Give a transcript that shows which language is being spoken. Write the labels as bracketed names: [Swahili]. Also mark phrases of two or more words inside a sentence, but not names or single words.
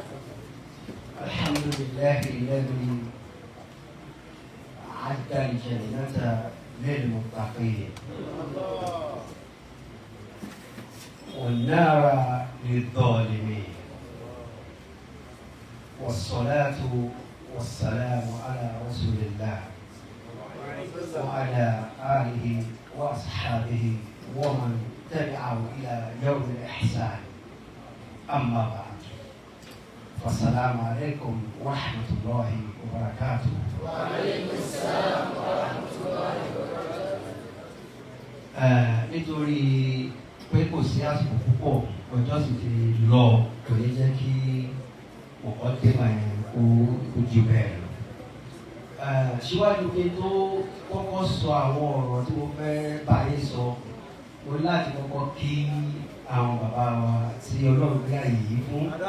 [Arabic] الحمد لله الذي أعد الجنة للمتقين والنار للظالمين، والصلاة والسلام على رسول الله وعلى آله وأصحابه ومن تبعه إلى يوم الإحسان. أما بعد، فالسلام عليكم ورحمة الله وبركاته. وعليكم السلام ورحمة الله وبركاته. [Yoruba] nítorí pé kò sí àsìkò púpọ̀, ọjọ́ sì ti lọ, kò ní jẹ́ kí ọ̀pọ̀ tẹ́lá yẹn kó jù bẹ́ẹ̀ lọ. Síwájú kí n tó kọ́kọ́ sọ àwọn ọ̀rọ̀ tí mo fẹ́ báyé sọ, mo ní láti kọ́kọ́ kí àwọn bàbá wa tí Ọlọ́run gbé àyè yìí fún.